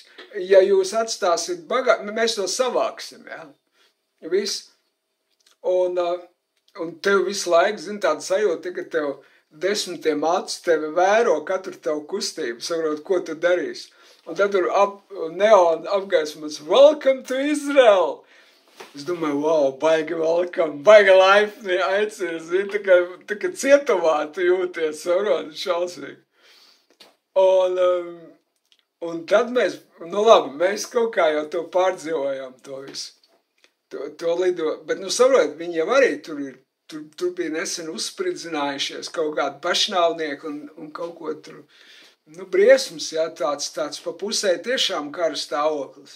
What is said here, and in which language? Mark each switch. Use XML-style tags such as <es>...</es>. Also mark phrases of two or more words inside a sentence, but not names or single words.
<lv>Ja jūs atstāsiet bagāžu, mēs to savāksim, jā. Viss. Un tev visu laiku, zin, tāda sajūta, ka tev 10 acis tevi vēro katru tavu kustību, saprot, ko tu darīsi. Un tad tur neona apgaismas,</lv> <en>welcome to Israel!</en> <lv>Es domāju, wow, baigi welcome, baigi laipni aicina, zin, tā kā cietumā tu jūties, saprot, šausmīgi. Un tad mēs, labi, mēs kaut kā jau to pārdzīvojām, to visu, to lido, bet, saprot, viņi jau arī tur bija nesen uzspridzinājušies kaut kādi pašnāvnieki un kaut ko tur, briesmas, jā, tāds pa pusē tiešām kara stāvoklis.</lv>